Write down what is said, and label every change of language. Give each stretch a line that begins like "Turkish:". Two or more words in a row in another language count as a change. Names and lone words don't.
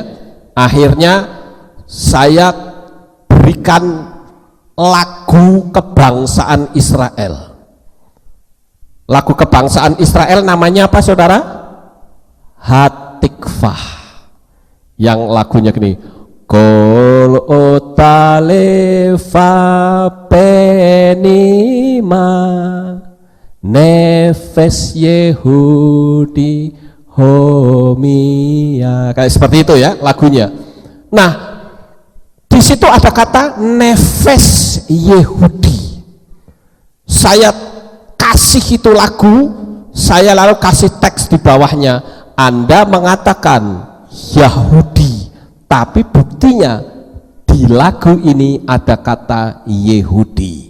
Indonesian: Akhirnya saya berikan lagu kebangsaan Israel. Lagu kebangsaan Israel namanya apa saudara? Hatikvah. Yang lagunya gini,
Hebrew: כל עוד בלבב פנימה נפש יהודי הומיה.
Indonesian: Kayak seperti itu ya lagunya. Nah, di situ ada kata
Hebrew: נפש יהודי.
Indonesian: Saya kasih itu lagu, saya lalu kasih teks di bawahnya. Anda mengatakan Yahudi, tapi buktinya di lagu ini ada kata Yehudi.